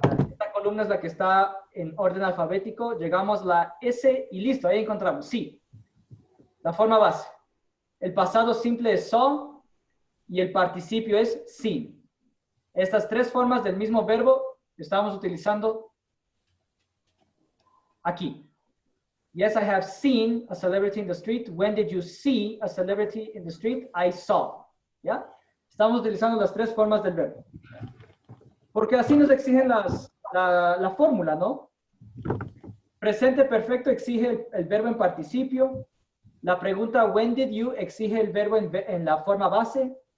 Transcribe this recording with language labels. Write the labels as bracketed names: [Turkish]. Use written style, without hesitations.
[Spanish] Esta columna es la que está en orden alfabético. Llegamos a la S y listo, ahí encontramos see. La forma base. El pasado simple es saw y el participio es seen. Estas tres formas del mismo verbo estamos utilizando aquí. [English] Yes, I have seen a celebrity in the street. When did you see a celebrity in the street? I saw. ¿Ya? [Spanish] Estamos utilizando las tres formas del verbo. Porque así nos exigen la fórmula, ¿no? Presente perfecto exige el verbo en participio. La pregunta when did you exige el verbo en la forma base.